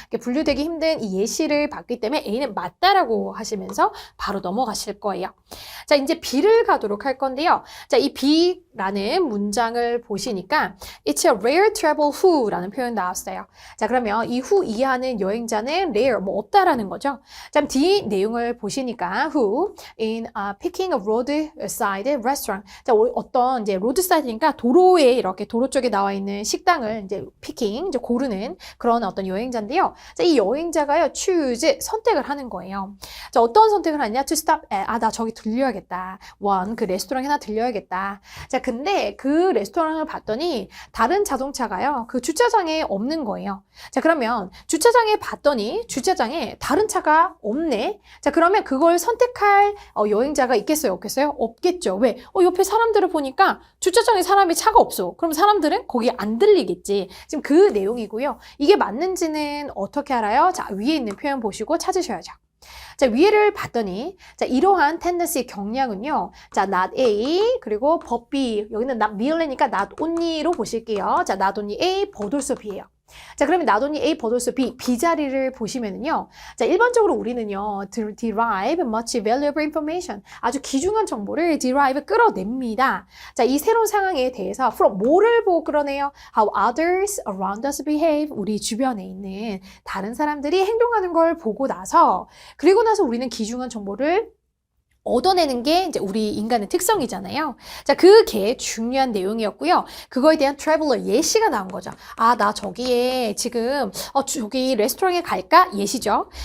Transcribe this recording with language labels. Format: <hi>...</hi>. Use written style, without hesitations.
<ko>이렇게 분류되기 힘든 이 예시를 봤기 때문에 A는 맞다라고 하시면서 바로 넘어가실 거예요. 자, 이제 B를 가도록 할 건데요. 자, 이 B라는 문장을 보시니까</ko> <en>It's a rare travel who</en> <ko>라는 표현 나왔어요. 자, 그러면 이 who 이하는 여행자는 rare, 뭐 없다라는 거죠. 자, 뒤 내용을 보시니까</ko> <en>who in picking a roadside restaurant.</en> <ko>자, 어떤 이제 roadside니까 도로에 이렇게 도로 쪽에 나와 있는 식당을 이제 picking, 이제 고르는 그런 어떤 여행자인데요. 자, 이 여행자가요, choose, 선택을 하는 거예요. 자, 어떤 선택을 하냐? to stop at, 나 저기 들려야겠다. 그 레스토랑에 하나 들려야겠다. 자, 근데 그 레스토랑을 봤더니 다른 자동차가요, 그 주차장에 없는 거예요. 자, 그러면 주차장에 봤더니 주차장에 다른 차가 없네. 자, 그러면 그걸 선택할 여행자가 있겠어요? 없겠어요? 없겠죠. 왜? 옆에 사람들을 보니까 주차장에 차가 없어. 그럼 사람들은 거기 안 들리겠지. 지금 그 내용이고요. 이게 맞는지는 어떻게 알아요? 자, 위에 있는 표현 보시고 찾으셔야죠. 자, 위에를 봤더니, 자, 이러한 tendency 경향은요.</ko> <en>자, not A, 그리고 but B.</en> <ko>여기는 not merely니까 not only로 보실게요.</ko> <en>자, not only A, but also B예요.</en> <ko>자, 그러면</ko> <en>not only A, but also B, B 자리를 보시면은요.</en> <ko>자, 일반적으로 우리는요,</ko> <en>derive much valuable information.</en> <ko>아주 귀중한 정보를 derive 끌어냅니다. 자, 이 새로운 상황에 대해서 from 뭐를 보고 끌어내요?</ko> <en>How others around us behave.</en> <ko>우리 주변에 있는 다른 사람들이 행동하는 걸 보고 나서, 그리고 나서 우리는 귀중한 정보를 얻어내는 게 이제 우리 인간의 특성이잖아요. 자, 그게 중요한 내용이었고요. 그거에 대한 트래블러 예시가 나온 거죠. 나 저기에 지금 저기 레스토랑에 갈까? 예시죠.</ko>